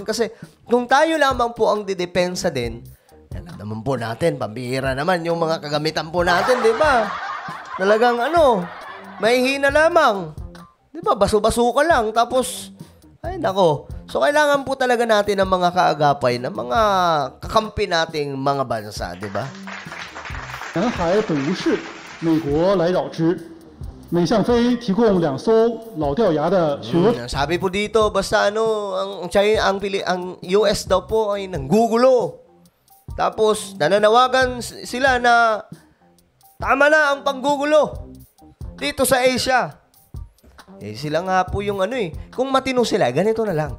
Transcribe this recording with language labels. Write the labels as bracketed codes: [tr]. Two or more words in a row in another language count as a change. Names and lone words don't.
[tl] Kasi kung tayo lamang po ang didepensa din, alam naman po natin, pambihira naman yung mga kagamitan po natin, di ba? Talagang may hina lamang. Di ba? Baso-baso ka lang, tapos, ay nako. So, kailangan po talaga natin ng mga kaagapay ng mga kakampi nating mga bansa, di ba? [zh] 南海本无事，美国来扰之。美向飞提供2艘老掉牙的巡逻。 [tl] Sabi po dito, basta ang China, ang US daw po ay nanggugulo. Tapos, nananawagan sila na tama na ang panggugulo dito sa Asia. Eh, sila nga po yung kung matino sila, ganito na lang.